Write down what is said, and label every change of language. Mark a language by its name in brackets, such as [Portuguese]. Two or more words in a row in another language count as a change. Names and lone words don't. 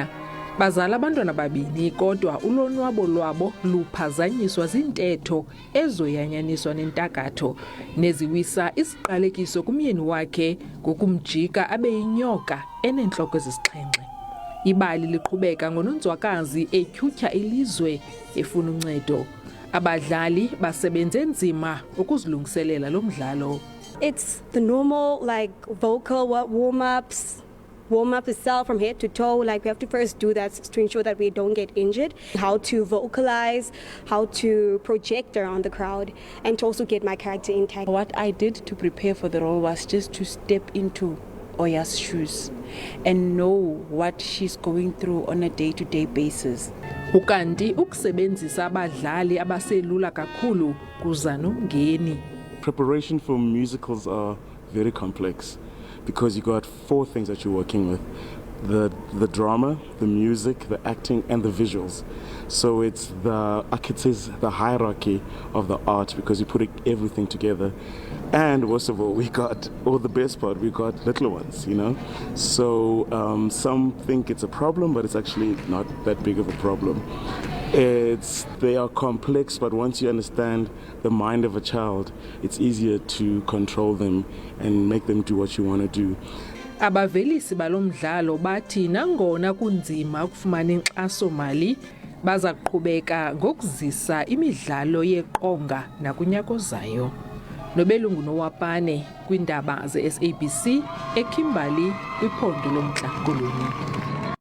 [Xhosa] Bazala abantwana babini kodwa ulonwabo lwabo luphazanyiswa zintetho ezoyanyaniswa nentakatho neziwisa isiqalekiso kumyeni wakhe ngokumjika abe yinyoka enentloko ezisixhenxe. Ibali liqhubeka ngoNonzwakazi etyhutyha ilizwe efuna uncedo. Abadlali basebenze nzima ukuzilungiselela lo mdlalo. [English] It's the normal vocal warm-ups. Warm up itself from head to toe, we have to first do that to ensure that we don't get injured. How to vocalize, how to project around the crowd, and to also get my character intact. What I did to prepare for the role was just to step into Oya's shoes and know what she's going through on a day-to-day basis. [Xhosa] Ukanti ukusebenzisa abadlali abaselula kakhulu kuza nomngeni. [English] Preparation for musicals are very complex, because you got 4 things that you're working with: the drama, the music, the acting, and the visuals. So it's the hierarchy of the art, because you put everything together. And most of all, the best part, we got little ones, So some think it's a problem, but it's actually not that big of a problem. They are complex, but once you understand the mind of a child, it's easier to control them and make them do what you want to do. [Xhosa] Abavelisi balomdlalo bathi nangona kunzima ukufumana inkxaso mali, baza kuqhubeka ngokuzisa imidlalo yeqonga nakunyakozayo. Nobelungu Nowapane kwindaba ze-SABC eKimberley kwiphondo loMntla-Koloni.